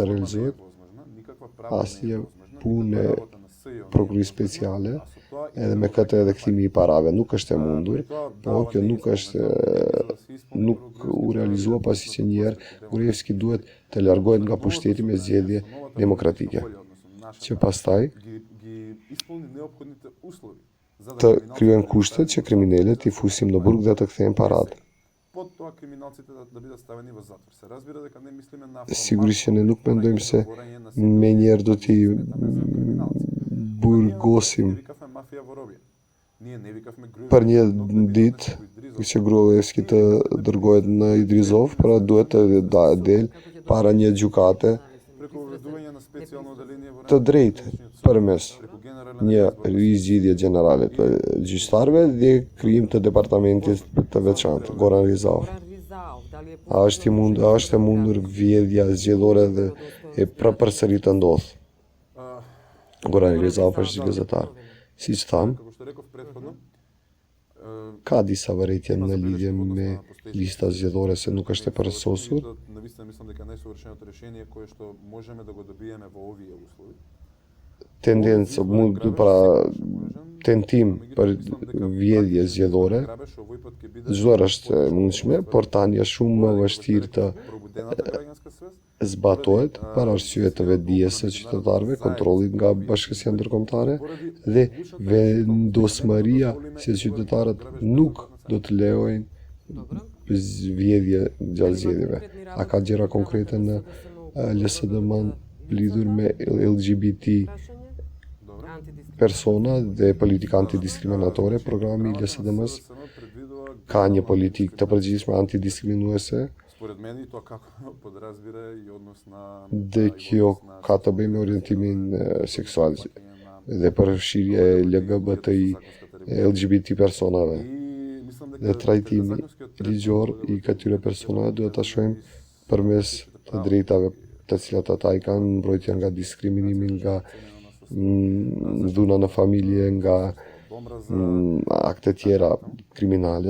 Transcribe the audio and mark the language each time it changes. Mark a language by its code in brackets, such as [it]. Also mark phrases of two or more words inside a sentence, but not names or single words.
[sq] realizohet, asnjë punë prokurisë speciale, edhe me këtë edhe kthimi i parave nuk është e mundur, por kjo nuk u realizua pasi që njëherë Gruevski duhet të largohet nga pushteti me zgjedhje demokratike, që pastaj të kryen kushtet që kriminalet i fusim në burg dhe të kthejnë parat. [mk] Под тоа криминалците да бидат ставени во затвор. Се разбира дека не мислиме на [sq] Sigurisht që ne nuk mendojmë se me njerë do t'i burgosim [mk] викавме мафија во робија. Ние не викавме [sq] për një ditë që Gruevski të dërgohet në Idrizov, pra duhet të del para një gjykate [mk] преку ведување на специјално оделение во [sq] të drejtë përmes një rizgjidhje gjenerale të gjyqtarëve dhe krijim të departamentit të veçantë, Goran Rizau. A është e mundur vjedhja zgjedhore dhe e përsëri të ndodh? Goran Rizau është gazetar. Siç tham, [mk] како што реков претходно, [sq] ka disa vërejtje në lidhje me lista zgjedhore se nuk është e përsosur. [mk] Навистина мислам дека најсовршеното решение кое што можеме да го добиеме во овие услови [sq] Tendencë, pra tentim për vjedhje zgjedhore, çdoherë është e mundshme, por tani është shumë më vështirë të [mk] пробудената граѓанска свест [sq] zbatohet për arsye të vetdijes së qytetarëve, kontrollit nga bashkësia ndërkombëtare dhe vendosmëria se qytetarët nuk do të lejojnë vjedhje gjatë zgjedhjeve. A ka gjëra konkrete në LSDM lidhur me LGBT persona dhe politika antidiskriminatore? Programi i LSDM-s ka një politikë të përgjithshme antidiskriminuese [mk] според мен и тоа како подразбира и однос на [sq] dhe kjo ka të bëjë me orientimin seksual dhe përfshirje e LGBTI, LGBT personave. Dhe trajtimi ligjor i këtyre personave duhet ta shohim përmes të drejtave të cilat ata i kanë, mbrojtja nga diskriminimi, nga dhuna në familje, nga akte tjera kriminale.